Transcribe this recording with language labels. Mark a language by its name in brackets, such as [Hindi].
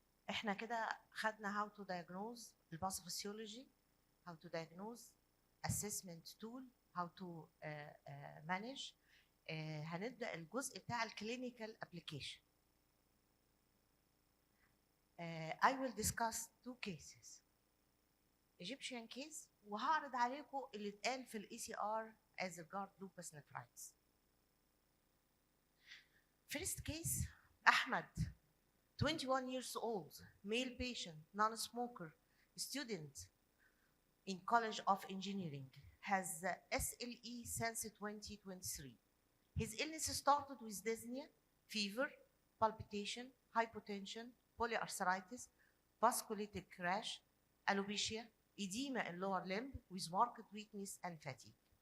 [Arabic] احنا كده خدنا [English] how to diagnose الباثوفيسيولوجي, how to diagnose, assessment tool, how to manage. [Arabic] هنبدأ الجزء بتاع الكلينيكال application. [English] I will discuss 2 cases. Egyptian case, [Arabic] وهعرض عليكم اللي اتقال في الاي سي ار [English] as regard lupus nephritis. First case, Ahmed, 21 years old, male patient, non-smoker, student in College of Engineering, has SLE since 2023. His illness started with dyspnea, fever, palpitation, hypotension, polyarthritis, vasculitic rash, alopecia, edema in lower limb with marked weakness and fatigue.